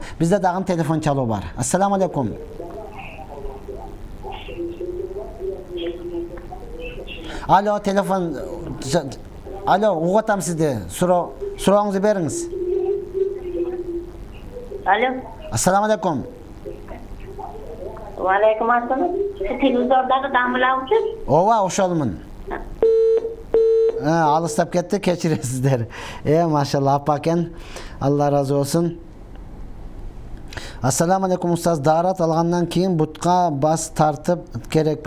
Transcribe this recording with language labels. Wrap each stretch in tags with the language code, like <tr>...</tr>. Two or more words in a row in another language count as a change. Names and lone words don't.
<ky>Бизде дагы телефон чалуу бар.</ky> <ar>السلام عليكم.</ar> <ky>Алло, телефон. Алло, угатам сизди. Сурооңузду бериңиз. Алло.</ky> <ar>السلام عليكم. وعليكم السلام.</ar> <ky>Телевизордагы дамылаучу? Ооба, ошолмун. Алыстап кетти, кечиресиздер. Машалла, апа экен. Алла разы болсун.</ky> <ar>السلام عليكم,</ar> <ky>устаз. Дарат алгандан кийин бутка бас тартып керекпи?</ky>